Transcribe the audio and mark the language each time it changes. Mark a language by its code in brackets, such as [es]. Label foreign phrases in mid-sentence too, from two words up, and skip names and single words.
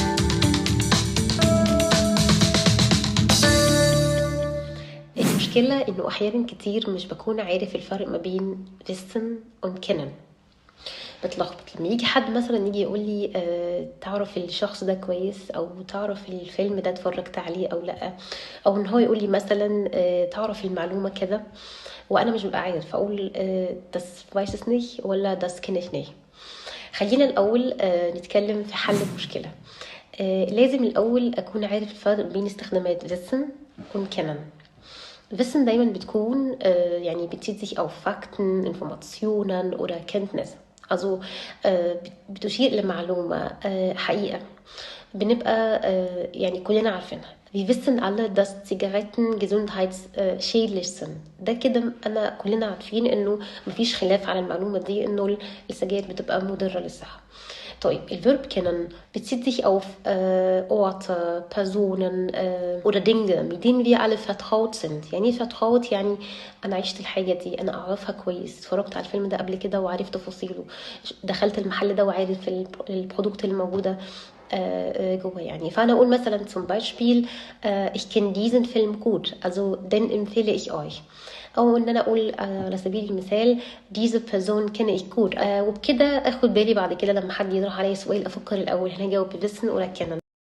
[ar] المشكلة إنه أحيانا كتير مش بكون عارف الفرق ما بين فيستن وكنن، بتلخبط لما يجي حد مثلا يجي يقول لي تعرف الشخص ده كويس، او تعرف الفيلم ده اتفرجت عليه او لا، او ان هو يقول لي مثلا تعرف المعلومه كده وانا مش ببقى عارف اقول [de] das weiß es nicht [ar] ولا [de] das kenne ich nicht. [ar] خلينا الاول نتكلم في حل المشكله. لازم الاول اكون عارف الفرق بين استخدامات wissen وkennen. [de] Wissen [ar] دايما بتكون يعني [de] bezieht sich auf Fakten, Informationen oder Kenntnisse. [ar] Also بتشير لمعلومة حقيقة بنبقى يعني كلنا عارفينها. [de] Wir wissen alle, dass Zigaretten gesundheitsschädlich sind. [ar] ده كده أنا كلنا عارفين إنه مفيش خلاف على المعلومة دي، إنه السجاير بتبقى مضرة للصحة. [de] طيب الverb kennen bezieht sich auf Orte, Personen oder Dinge, mit denen wir alle vertraut sind. [ar] يعني vertraut يعني أنا عشت الحاجة دي، أنا أعرفها كويس، اتفرجت على الفيلم ده قبل كده وعارف تفاصيله، دخلت المحل ده وعارف البرودكت الموجودة جوه. يعني فأنا أقول مثلا [de] zum Beispiel ich kenne diesen Film gut, also den empfehle ich euch. [ar] او ان انا اقول على سبيل المثال [de] diese Person kenne ich gut. [ar] وبكده اخد بالي بعد كده لما حد يطرح عليا سؤال افكر الاول هل هجاوب بwissen ولا kennen.